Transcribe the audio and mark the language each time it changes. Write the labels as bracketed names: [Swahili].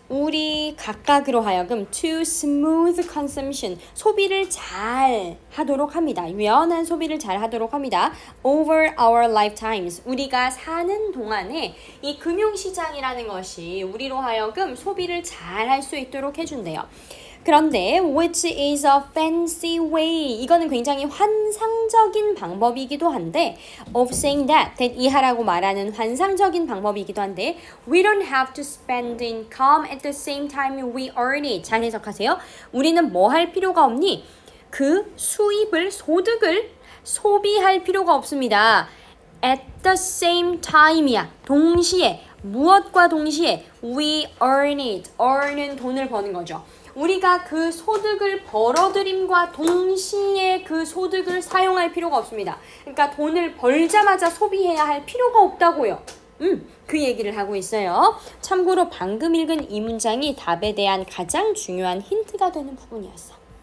[Korean] 우리 각각으로 하여금 [English] to smooth consumption, [Korean] 소비를 잘 하도록 합니다. 유연한 소비를 잘 하도록 합니다. [English] over our lifetimes, [Korean] 우리가 사는 동안에 이 금융시장이라는 것이 우리로 하여금 소비를 잘 할 수 있도록 해준대요. 그런데 [English] which is a fancy way, [Korean] 이거는 굉장히 환상적인 방법이기도 한데 [English] of saying that [Korean] 이하라고 말하는 환상적인 방법이기도 한데 [English] we don't have to spend income at the same time we earn it. [Korean] 잘 해석하세요. 우리는 뭐 할 필요가 없니? 그 수입을, 소득을 소비할 필요가 없습니다. [English] at the same time이야. [Korean] 동시에, 무엇과 동시에 [English] we earn it. [Korean] earn은 돈을 버는 거죠. 우리가 그 소득을 벌어들임과 동시에 그 소득을 사용할 필요가 없습니다. 그러니까 돈을 벌자마자 소비해야 할 필요가 없다고요. 그 얘기를 하고 있어요. 참고로 방금 읽은 이 문장이 답에 대한 가장 중요한 힌트가 되는 부분이었어.